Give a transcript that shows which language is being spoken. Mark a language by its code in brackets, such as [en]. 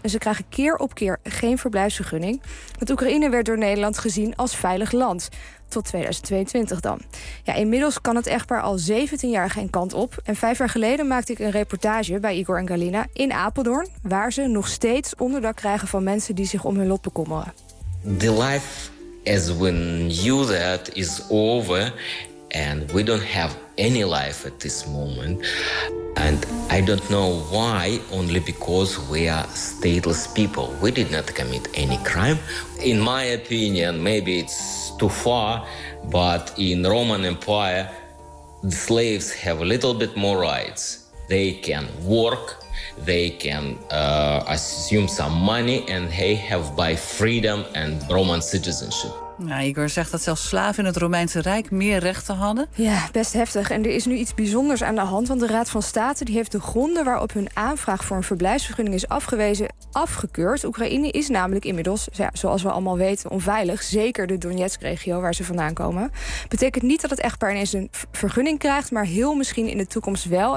[nl] En ze krijgen keer op keer geen verblijfsvergunning. Want Oekraïne werd door Nederland gezien als veilig land. Tot 2022 dan. Ja, inmiddels kan het echtpaar al 17 jaar geen kant op. En 5 jaar geleden maakte ik een reportage bij Igor en Galina in Apeldoorn, waar ze nog steeds onderdak krijgen van mensen die zich om hun lot bekommeren. [en] The life as we knew that is over and we don't have any life at this moment. And I don't know why, only because we are stateless people. We did not commit any crime. In my opinion, maybe it's too far, but in Roman Empire, the slaves have a little bit more rights. They can work, they can assume some money, and they have by freedom and Roman citizenship. [nl] Nou, Igor zegt dat zelfs slaven in het Romeinse Rijk meer rechten hadden. Ja, best heftig. En er is nu iets bijzonders aan de hand. Want de Raad van State die heeft de gronden waarop hun aanvraag voor een verblijfsvergunning is afgewezen, afgekeurd. Oekraïne is namelijk inmiddels, zoals we allemaal weten, onveilig. Zeker de Donetsk-regio waar ze vandaan komen. Betekent niet dat het echtpaar ineens een vergunning krijgt, maar heel misschien in de toekomst wel.